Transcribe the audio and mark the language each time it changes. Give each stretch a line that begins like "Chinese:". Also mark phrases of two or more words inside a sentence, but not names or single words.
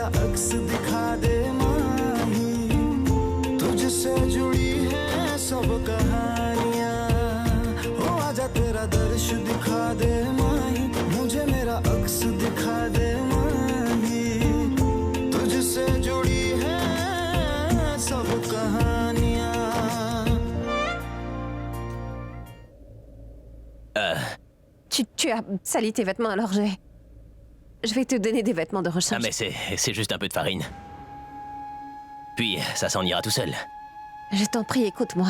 Hindi: अक्स दिखा दे माही तुझसे जुड़ी है सब कहानियां ओ आजा तेरा दर्श दिखा दे माही मुझे मेरा अक्स दिखा दे माही तुझसे जुड़ी है सब कहानियां
French: Tu as sali tes vêtements, alors je vais te donner des vêtements de rechange. Ah, mais c'est juste un peu de farine. Puis, ça s'en ira tout seul. Je t'en prie, écoute-moi.